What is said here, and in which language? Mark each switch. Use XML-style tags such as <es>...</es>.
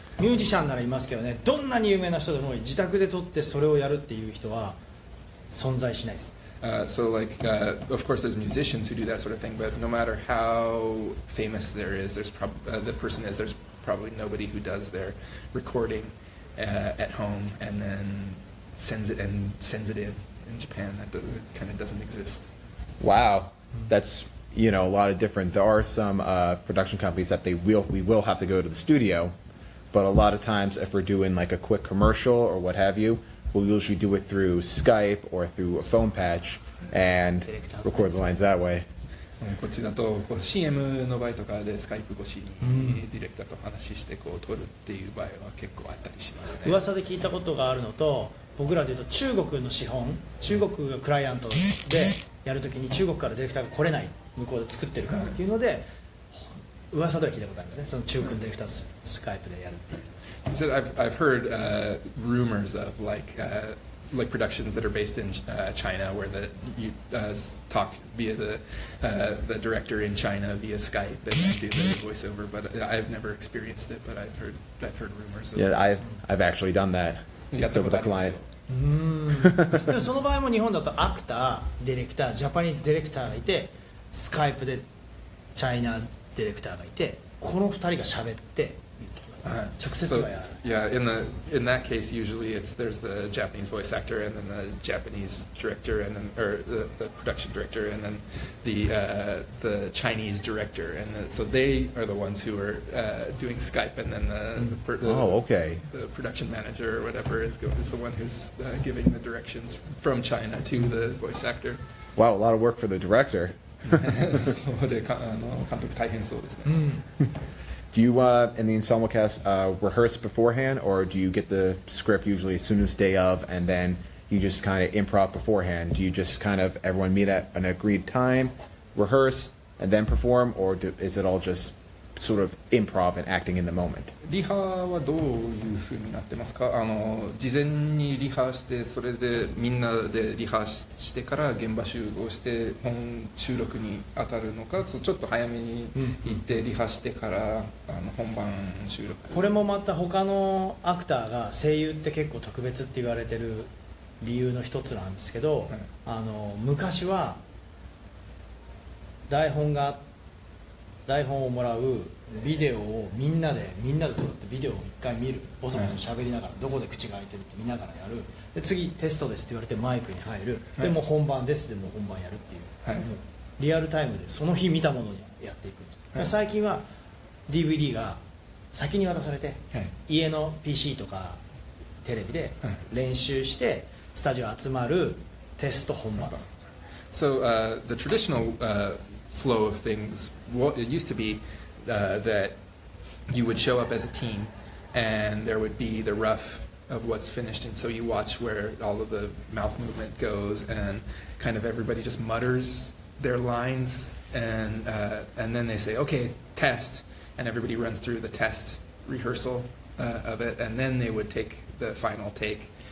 <ja>ミュージシャンならいますけどね、どんなに有名な人でも自宅で撮ってそれをやるっていう人は存在しないです。</ja> <en>So like, of course, there's musicians who do that sort of thing, but no matter how famous there's the person is, there's probably nobody who does their recording at home and then sends it in Japan. That kind of doesn't exist. Wow. That's, a lot of different. There are some production companies that we will have to go to the studio, but a lot of times if we're doing like a quick commercial or what have you, we'll usually do it through Skype or through a phone patch and record the lines that way.</en> <ja>こっちだとCM の場合とかでスカイプ越しにディレクターと話して撮るっていう場合は結構あったりしますね。噂で聞いたことがあるのと、僕らでいうと中国の資本、中国がクライアントでやるときに中国からディレクターが来れない、向こうで作ってるからっていうので、噂では聞いたことありますね。その中国のディレクターとスカイプでやるっていう。</ja> <en>So I've heard rumors of like productions that are based in China where you talk via the director in China via Skype and then do the voiceover. But I've never experienced it, but I've heard rumors of it. Yeah, I've actually done that. So with a client.</en> <ja>でもその場合も日本だとアクター、ディレクター、ジャパニーズディレクターがいて、スカイプでチャイナディレクターがいて、この2人が喋って言ってきます、ね。直接はやる。</ja> <en>Yeah, in that case, usually there's the Japanese voice actor and then the Japanese director and then the production director and then the Chinese director and so they are the ones who are doing Skype and then the production manager or whatever is the one who's giving the directions from China to the voice actor. Wow, a lot of work for the director.</en> <ja>それで監督大変そうですね。</ja> <en>Do you, in the ensemble cast, rehearse beforehand, or do you get the script usually as soon as day of, and then you just kind of improv beforehand? Do you just kind of everyone meet at an agreed time, rehearse, and then perform, or is it all just sort of improv and acting in the moment?</en> <ja>リハはどういう風になってますか？事前にリハしてそれでみんなでリハしてから現場集合して本収録に当たるのか、ちょっと早めに行ってリハしてから本番収録。これもまた他のアクターが声優って結構特別って言われてる理由の一つなんですけど、昔は台本をもらうビデオをみんなでそうやってビデオを一回見る、ボソボソ喋りながらどこで口が開いてるって見ながらやる。で次テストですって言われてマイクに入る。でもう本番ですでもう本番やるっていう、もうリアルタイムでその日見たものにやっていくんです。最近は DVD が先に渡されて、家の PC とかテレビで練習してスタジオ集まるテスト本番です。</ja> <en>So the traditional flow of things, it used to be that you would show up as a team and there would be the rough of what's finished, and so you watch where all of the mouth movement goes and kind of everybody just mutters their lines and then they say, okay, test, and everybody runs through the test rehearsal of it, and then they would take the final take.</en>